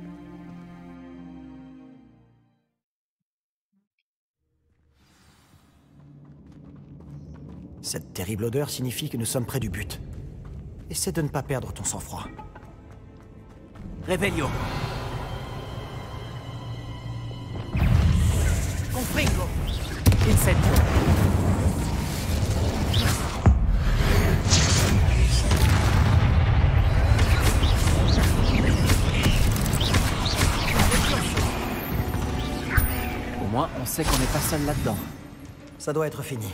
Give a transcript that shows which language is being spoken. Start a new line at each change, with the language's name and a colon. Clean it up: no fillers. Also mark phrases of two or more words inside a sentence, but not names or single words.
French: Cette terrible odeur signifie que nous sommes près du but. Essaie de ne pas perdre ton sang-froid. Revelio. Confringo. Incendio. Au moins, on sait qu'on n'est pas seul là-dedans. Ça doit être fini.